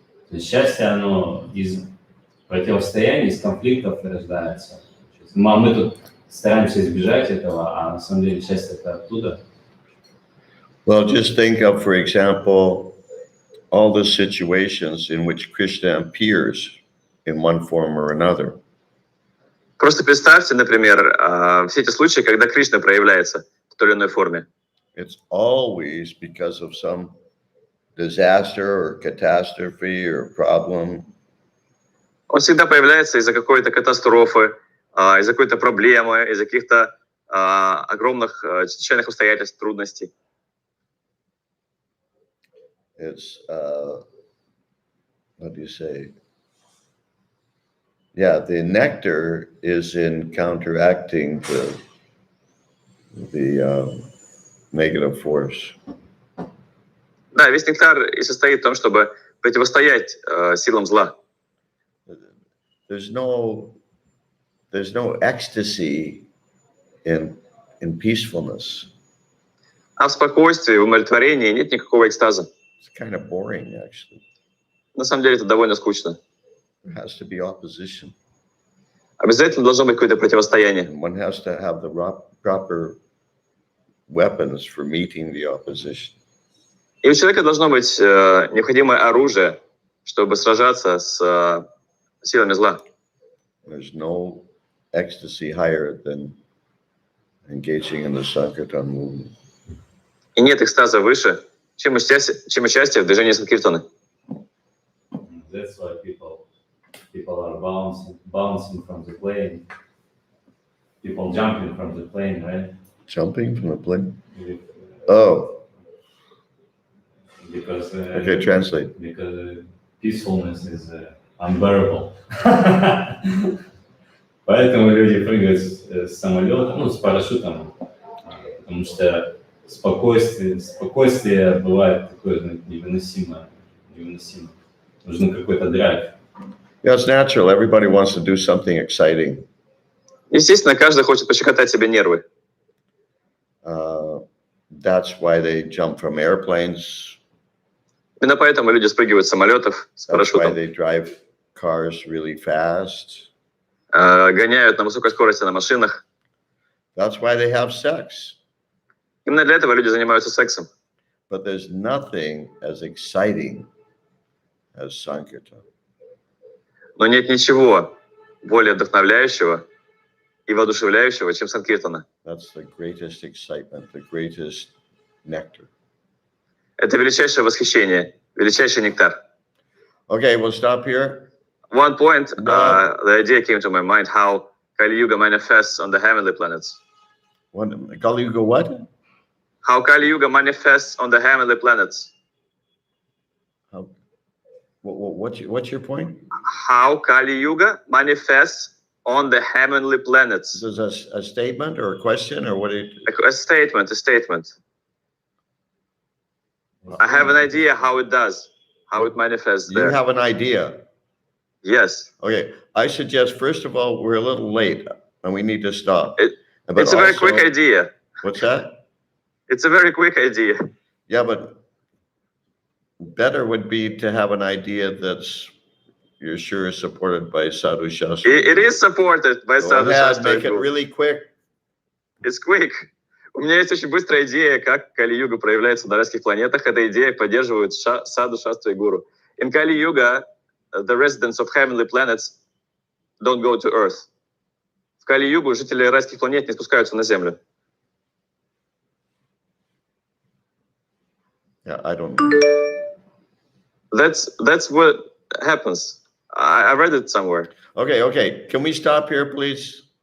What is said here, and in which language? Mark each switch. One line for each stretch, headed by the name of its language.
Russian: То есть счастье, оно из противостояний, из конфликтов рождается. А мы тут стараемся избежать этого, а на самом деле счастье это оттуда.
English: Well, just think of, for example, all the situations in which Krishna appears in one form or another.
Russian: Просто представьте, например, все эти случаи, когда Кришна проявляется в той или иной форме.
English: It's always because of some disaster or catastrophe or problem.
Russian: Он всегда появляется из-за какой-то катастрофы, из-за какой-то проблемы, из-за каких-то огромных чрезвычайных обстоятельств, трудностей.
English: It's, what do you say? Yeah, the nectar is in counteracting the negative force.
Russian: Да, весь нектар и состоит в том, чтобы противостоять силам зла.
English: There's no ecstasy in peacefulness.
Russian: А в спокойствии, в умиротворении нет никакого экстаза.
English: It's kind of boring, actually.
Russian: На самом деле это довольно скучно.
English: There has to be opposition.
Russian: Обязательно должно быть какое-то противостояние.
English: And one has to have the proper weapons for meeting the opposition.
Russian: И у человека должно быть необходимое оружие, чтобы сражаться с силами зла.
English: There's no ecstasy higher than engaging in the Sankirtan movement.
Russian: И нет экстаза выше, чем участие в движении Санкиртаны.
English: That's why people are bouncing from the plane. People jumping from the plane, right? Jumping from the plane? Oh, Because okay, translate. because peacefulness is unbearable.
Russian: Поэтому люди прыгают с самолета, ну, с парашютом, потому что спокойствие бывает такое невыносимое. Нужен какой-то драйв.
English: Yeah, it's natural. Everybody wants to do something exciting.
Russian: Естественно, каждый хочет пощекотать себе нервы.
English: That's why they jump from airplanes.
Russian: Именно поэтому люди спрыгивают с самолетов с
English: That's why
Russian: парашютом,
English: they drive cars really fast.
Russian: гоняют на высокой скорости на машинах.
English: That's why they have sex.
Russian: Именно для этого люди занимаются сексом.
English: But there's nothing as exciting as Sankirtan.
Russian: Но нет ничего более вдохновляющего и воодушевляющего, чем санкиртана.
English: That's the greatest excitement, the greatest nectar.
Russian: Это величайшее восхищение, величайший нектар.
English: Okay, we'll stop here. One point, No. the idea came to my mind how Kali Yuga manifests on the heavenly planets. Kali Yuga what? How Kali Yuga manifests on the heavenly planets. How, what's your point? How Kali Yuga manifests on the heavenly planets. Is this a statement or a question or what? A statement. I have an idea how it does, how it manifests You there. have an idea. Yes. Okay, I suggest, first of all, we're a little late and we need to stop. But It's a very also- quick idea. What's that? It's a very quick idea. Yeah, but better would be to have an idea that's, you're sure is supported by Sadhu Shastra. It is supported by Go Sadhu ahead, Shastra. make it really quick. It's quick.
Russian: У меня есть очень быстрая идея, как Кали-юга проявляется на райских планетах. Эта идея поддерживает Саду, Шастру и Гуру.
English: In Kali-yuga, the residents of heavenly planets don't go to Earth.
Russian: В Кали-югу жители райских планет не спускаются на Землю.
English: Yeah, I don't. That's what happens. I read it somewhere. Okay. Can we stop here, please?